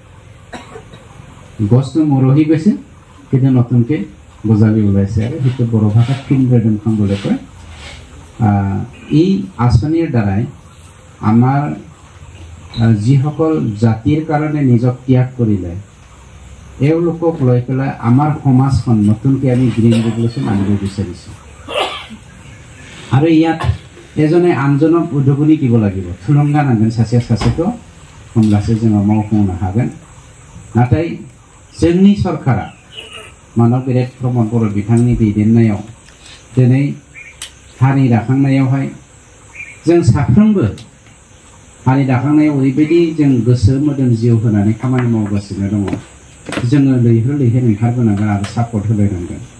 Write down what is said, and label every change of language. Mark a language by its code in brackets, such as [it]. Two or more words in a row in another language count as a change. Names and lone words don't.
[as] গছটো মৰহি গৈছে কিন্তু নতুনকৈ গজালি ওলাইছে আৰু সেইটো বড়ো ভাষাত [brx] फिन रेडम खां [as] বুলি কয় এই আঁচনিৰ দ্বাৰাই আমাৰ যিসকল জাতিৰ কাৰণে নিজক ত্যাগ কৰিলে এওঁলোকক লৈ পেলাই আমাৰ সমাজখন নতুনকৈ আমি [en] green revolution [as] আনিব বিচাৰিছোঁ আৰু ইয়াত এজনে আনজনক উদগনি দিব লাগিব [brx] থুলুংগা নাंगोन सासेखौ होमब्लासो जोङो मावफुंनो हागोन नाथाय जोंनि सरकारा मानव बिरेक प्रमद बर' बिथांनि दैदेननायाव दिनै हारि दाखांनायावहाय जों साफ्रोमबो हारि दाखांनायाव ओरैबायदि जों गोसो मोदोम जिउ होनानै खामानि मावगासिनो दङ जोङो लैहोर लैहोर ओंखारबोनांगोन आरो सापर्ट होलायनांगोन